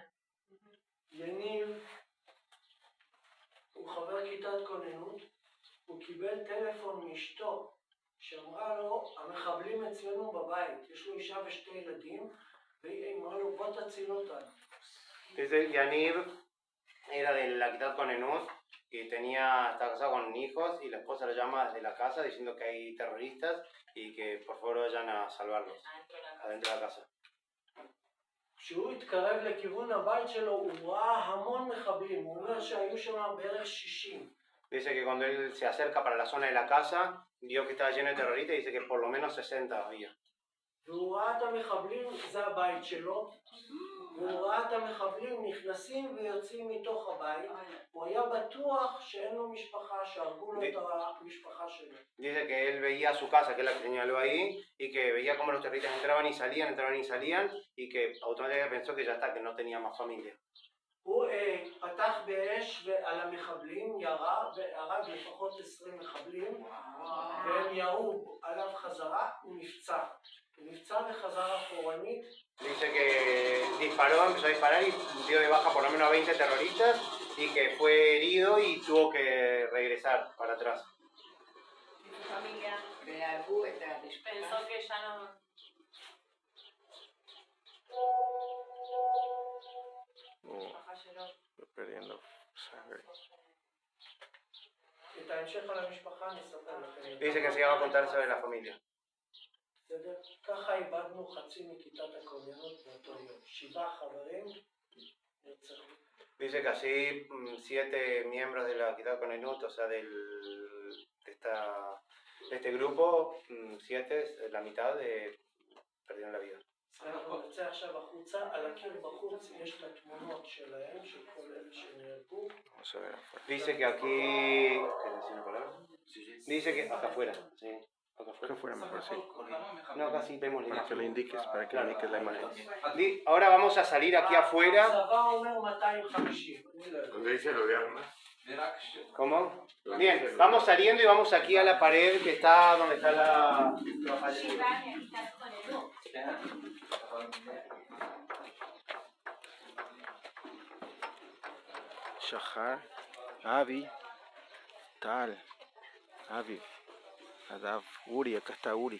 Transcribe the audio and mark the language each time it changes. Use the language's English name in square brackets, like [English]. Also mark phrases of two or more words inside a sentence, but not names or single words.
[Hebrew] יניב הוא חבר כיתת כוננות, הוא קיבל טלפון מאשתו שאמרה לו, המחבלים אצלנו בבית, יש לו אישה ו2 ילדים, והיא אמרה לו, בוא תציל אותנו. [Spanish] Dice Yaniv era de la [Hebrew] כיתת כוננות [Spanish] y estaba casado con hijos y la esposa lo llama desde la casa diciendo que hay terroristas y que por favor vayan a salvarlos adentro de la casa. [Hebrew] כשהוא התקרב לכיוון הבית שלו הוא ראה המון מחבלים, הוא אומר שהיו שם בערך 60. [Spanish] Dice que cuando él se acerca para la zona de la casa, vio que estaba lleno de terroristas y dice que por lo menos 60 había. [Hebrew] והוא ראה את המחבלים, זה הבית שלו, והוא ראה את המחבלים נכנסים ויוצאים מתוך הבית, הוא היה בטוח שאין לו משפחה, שהרגו לו את המשפחה שלו. [Spanish] Dice que él veía su casa, que es la que señaló ahí, y que veía cómo los terroristas entraban y salían, y que automáticamente pensó que ya está, que no tenía más familia. [Hebrew] הוא פתח באש על המחבלים, ירה והרג לפחות 20 מחבלים, והם ירו עליו חזרה, הוא נפצע. הוא נפצע וחזר אחורנית. [Spanish] Dice que empezó a disparar y dio de baja por lo menos a 20 terroristas y que fue herido y tuvo que regresar para atrás. ¿Y su familia? Pensó que ya no... Estoy perdiendo sangre. [Hebrew] את ההמשך על המשפחה נספר לכם. [Spanish] Dice que se iba a contar sobre la familia. [Hebrew] בסדר? ככה איבדנו חצי מכיתת הכוננות באותו יום. 7 חברים נרצחו. [Spanish] Dice que así 7 miembros de la [Hebrew] כיתת כוננות, [Spanish] o sea, de este grupo, 7, la mitad, perdieron la vida. [Hebrew] אנחנו נצא עכשיו החוצה, על הקיר בחוץ יש את התמונות שלהם, של כל אלה שנהרגו. [Spanish] Dice que aquí... ¿Qué decía una palabra? Dice que acá afuera, sí. Acá afuera mejor, sí. No, acá sí vemos la Para que le imagen. indiques, para que le indiques la imagen. Ahora vamos a salir aquí afuera. [Hebrew] הצבא אומר 250. [Spanish] ¿Dónde dice lo de armas? ¿Cómo? Bien, vamos saliendo y vamos aquí a la pared que está donde está la... Shahar, Avi, Tal, Aviv, Adav, Uri, acá está Uri.